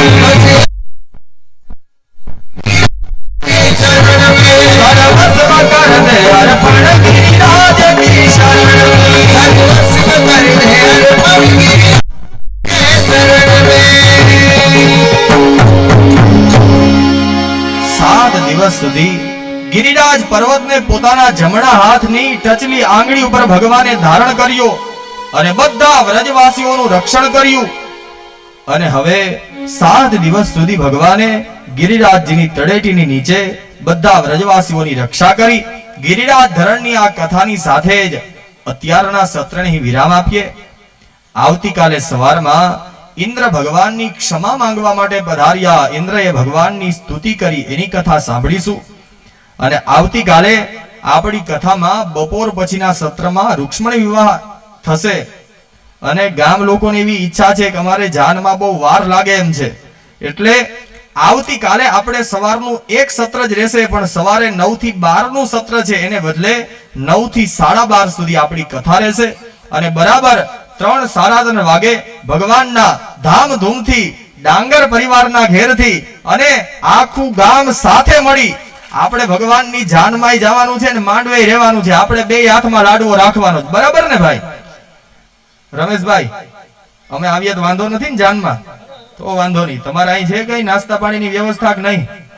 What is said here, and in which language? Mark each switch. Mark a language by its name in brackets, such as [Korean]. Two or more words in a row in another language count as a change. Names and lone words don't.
[Hindi] बस के शरण में सर्वस्व कर दे अर्पण गिरिराज की शरण में सर्वस्व कर दे अर्पण गिरिराज के शरण में [Gujarati] 7 દિવસ સુધી ગિરિરાજ પર્વતને પોતાના જમણા હાથની ટચલી આંગળી ઉપર ભગવાને ધારણ કર્યો અને બધા વ્રજવાસીઓનું રક્ષણ કર્યું અને હવે 7 દિવસ સુધી ભગવાને ગિરિરાજજીની તળેટીની નીચે બધા વ્રજવાસીઓની રક્ષા કરી ગિરિરાજ ધરણની આ કથાની સાથે જ અત્યારના સત્રને વિરામ આપીએ આવતીકાલે સવારમાં ઇન્દ્ર ભગવાનની ક્ષમા માંગવા માટે પધાર્યા ઇન્દ્રએ ભગવાનની સ્તુતિ કરી એની કથા સાંભળીશું અને આવતીકાલે આપણી કથામાં બપોર પછીના સત્રમાં રુક્ષ્મણી વિવાહ થશે અને ગામ લોકોની એવી ઈચ્છા છે કે અમારે જાનમાં બહુ વાર લાગે એમ છે એટલે આવતીકાલે આપણે સવારનું એક સત્ર જ રહેશે પણ સવારે 9 થી 12 નું સત્ર છે એને બદલે 9 થી 12:30 સુધી આપણી કથા રહેશે અને બરાબર 3:30 વાગે ભગવાનના ધામધૂમથી ડાંગર પરિવારના ઘેરથી અને આખું ગામ સાથે મળી આપણે ભગવાનની જાનમાંય જવાનું છે ને માંડવે રહેવાનું છે આપણે બે હાથમાં લાડવો રાખવાનો છે બરાબર ને ભાઈ રમેશભાઈ અમે આવીએ તો વાંધો નથી ને જાનમાં તો વાંધો નહીં તમારે અહીં છે કઈ નાસ્તા પાણીની વ્યવસ્થા કે નહીં